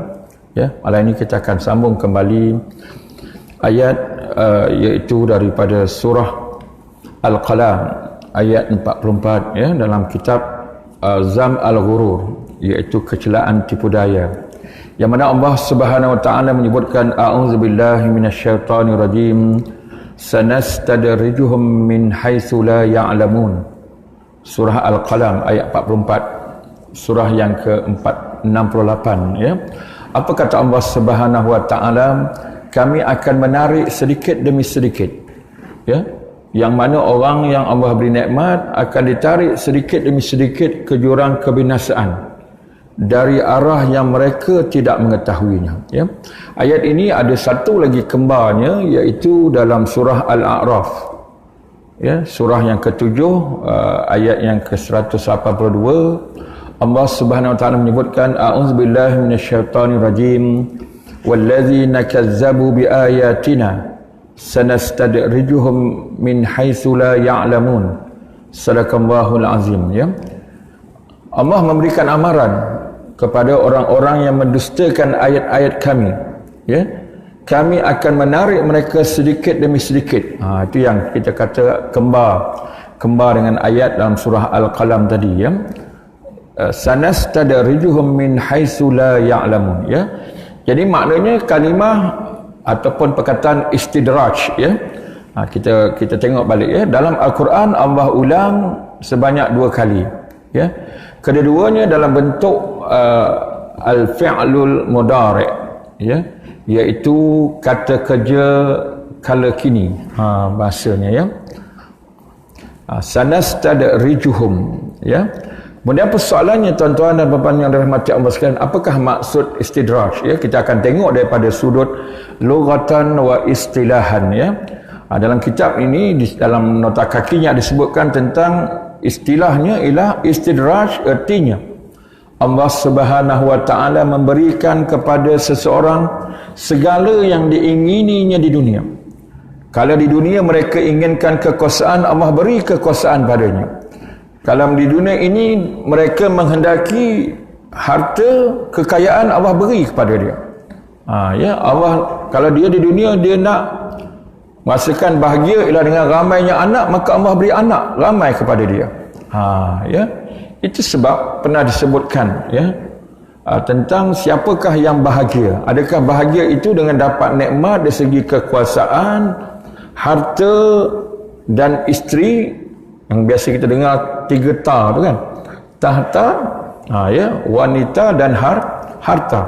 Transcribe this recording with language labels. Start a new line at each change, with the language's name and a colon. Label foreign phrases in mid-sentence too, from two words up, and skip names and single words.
Malay: Malam ini kita akan sambung kembali ayat iaitu daripada surah Al-Qalam ayat 44 dalam kitab Zam Al-Ghurur, iaitu kecelaan tipu daya, yang mana Allah
Arabic: سبحانه وتعالى
Malay: menyebutkan,
Arabic: أعوذ بالله من الشيطان الرجيم سنستدرجهم من حيث لا يعلمون.
Malay: Surah Al-Qalam ayat 44, surah yang ke-68, Apa kata Allah
Arabic: سبحانه وتعالى?
Malay: Kami akan menarik sedikit demi sedikit, yang mana orang yang Allah beri nikmat akan ditarik sedikit demi sedikit ke jurang kebinasaan dari arah yang mereka tidak mengetahuinya. Ayat ini ada satu lagi kembarnya, iaitu dalam surah Al-A'raf, surah yang ke-7, ayat yang ke-182.
Arabic: الله سبحانه وتعالى menyebutkan, أعوذ بالله من الشيطان الرجيم والذين كذبوا بآياتنا سنستدرجهم من حيث لا يعلمون. صدق الله العظيم.
Malay: Allah memberikan amaran kepada orang-orang yang mendustakan ayat-ayat kami, kami akan menarik mereka sedikit demi sedikit. Itu yang kita kata kembar dengan ayat dalam surah Al-Qalam tadi,
Arabic: سنستدرجهم من حيث لا يعلمون.
Malay: Jadi maknanya kalimah ataupun perkataan istidraj, kita tengok balik, dalam Al-Quran Allah ulang sebanyak 2 kali, kedua-duanya dalam bentuk
Arabic: الفعل المضارع',
Malay: ya, iaitu kata kerja kala kini, bahasanya, ya. Sanastadrijuhum, ya. Kemudian persoalannya, tuan-tuan dan puan-puan yang dirahmati Allah sekalian, apakah maksud istidraj, ya? Kita akan tengok daripada sudut
Arabic: لغةً واصطلاحًا,
Malay: ya. Dalam kitab ini, dalam nota kakinya disebutkan tentang istilahnya ialah istidraj, artinya Allah
Arabic: سبحانه وتعالى
Malay: memberikan kepada seseorang segala yang diingininya di dunia. Kalau di dunia mereka inginkan kekuasaan, Allah beri kekuasaan padanya. Kalau di dunia ini mereka menghendaki harta, kekayaan, Allah beri kepada dia. Ya, Allah, kalau dia di dunia dia nak merasakan bahagia ialah dengan ramainya anak, maka Allah beri anak ramai kepada dia. Ya, itu sebab pernah disebutkan, ya, tentang siapakah yang bahagia. Adakah bahagia itu dengan dapat nikmat dari segi kekuasaan, harta dan isteri, yang biasa kita dengar 3 ta tu kan, tahta, ya, wanita dan harta.